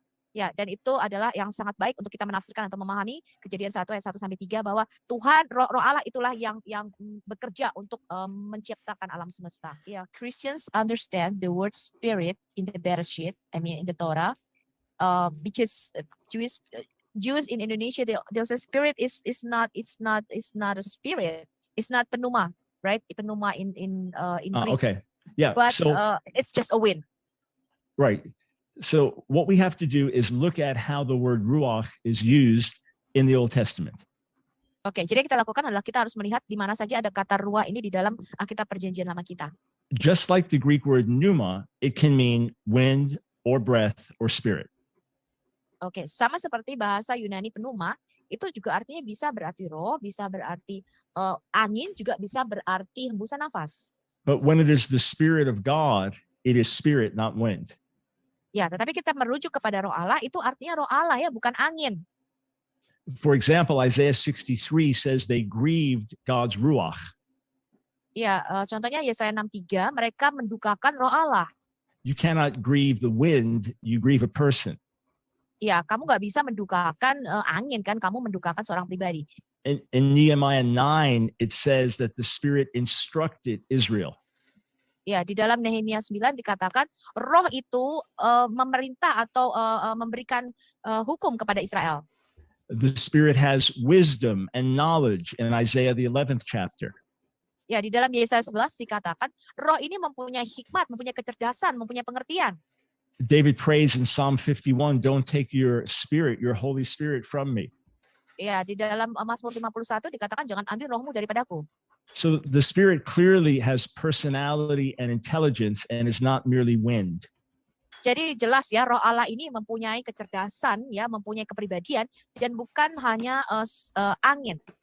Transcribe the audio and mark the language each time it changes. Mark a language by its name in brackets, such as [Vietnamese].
[Indonesian] Ya, dan itu adalah yang sangat baik untuk kita menafsirkan atau memahami Kejadian 1 ayat 1-3 bahwa Tuhan roh Allah itulah yang bekerja untuk menciptakan alam semesta. [English] Ya, Christians understand the word spirit in the Bereshit, I mean in the Torah, because Jews in Indonesia they say spirit is not a spirit, it's not penuma, right? Penuma in Greek. Okay, yeah. But So it's just a wind. right. So what we have to do is look at how the word ruach is used in the Old Testament. [Indonesian] Oke, jadi yang kita lakukan adalah kita harus melihat di mana saja ada kata ruah ini di dalam Alkitab Perjanjian Lama kita. [English] Just like the Greek word pneuma, it can mean wind or breath or spirit. [Indonesian] Oke, sama seperti bahasa Yunani penuma, itu juga artinya bisa berarti roh, bisa berarti angin, juga bisa berarti hembusan nafas. [English] But when it is the Spirit of God, it is spirit, not wind. [Indonesian] Ya, tetapi kita merujuk kepada roh Allah, itu artinya roh Allah ya, bukan angin. [English] For example, Isaiah 63 says they grieved God's ruach. [Indonesian] Ya, contohnya Yesaya 6:3, mereka mendukakan roh Allah. [English] You cannot grieve the wind, you grieve a person. [Indonesian] Ya, kamu nggak bisa mendukakan angin kan, kamu mendukakan seorang pribadi. [English] In Nehemiah 9, it says that the Spirit instructed Israel. [Indonesian] Ya, di dalam Nehemia 9 dikatakan roh itu memerintah atau memberikan hukum kepada Israel. [English] The Spirit has wisdom and knowledge in Isaiah the 11th chapter. [Indonesian] Ya, di dalam Yesaya 11 dikatakan roh ini mempunyai hikmat, mempunyai kecerdasan, mempunyai pengertian. [English] David prays in Psalm 51, don't take your spirit, your Holy Spirit from me. [Indonesian] Ya, di dalam Mazmur 51 dikatakan jangan ambil rohmu daripadaku. [English] So the Spirit clearly has personality and intelligence and is not merely wind. [Indonesian] Jadi jelas ya, roh Allah ini mempunyai kecerdasan, ya, mempunyai kepribadian dan bukan hanya angin.